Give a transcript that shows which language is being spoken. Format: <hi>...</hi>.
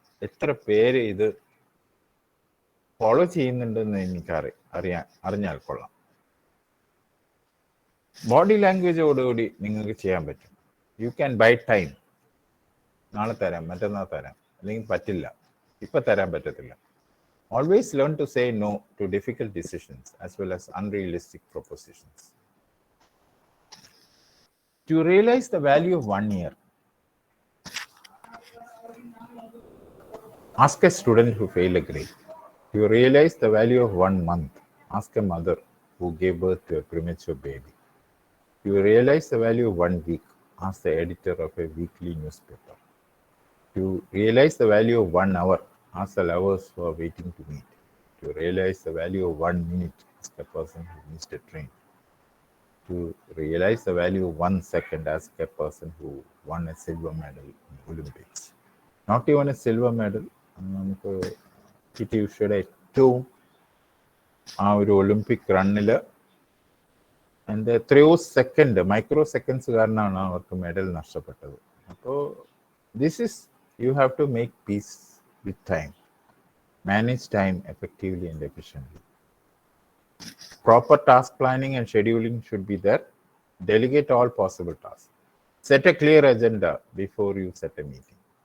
<ml>എത്ര പേര് ഇത് ഫോളോ ചെയ്യുന്നുണ്ടെന്ന് എനിക്ക് അറിഞ്ഞാൽ കൊള്ളാം. ബോഡി ലാംഗ്വേജോടുകൂടി നിങ്ങൾക്ക് ചെയ്യാൻ പറ്റും.</ml> <en>You can buy time.</en> <ml>നാളെ തരാം, മറ്റന്നാൾ തരാം, അല്ലെങ്കിൽ പറ്റില്ല, ഇപ്പം തരാൻ പറ്റത്തില്ല.</ml> <en>Always learn to say no to difficult decisions as well as unrealistic propositions. To realize the value of 1 year, ask a student who failed a grade. To realize the value of 1 month, ask a mother who gave birth to a premature baby. To realize the value of 1 week, ask the editor of a weekly newspaper. To realize the value of 1 hour, ask the lovers who are waiting to meet. To realize the value of 1 minute, ask a person who missed a train. To realize the value of 1 second, ask a person who won a silver medal in Olympics. Not even a silver medal,</en> <ml>നമുക്ക് PT ഉഷയുടെ ഏറ്റവും ആ ഒരു Olympic റണ്ണിൽ എൻ്റെ എത്രയോ second micro seconds കാരണമാണ് അവർക്ക് medal നഷ്ടപ്പെട്ടത്.</ml> <en>അപ്പോൾ this is you have to make peace with time, manage time effectively and efficiently. Proper task planning and scheduling should be there. Delegate all possible tasks. Set a clear agenda before you set a meeting.</en>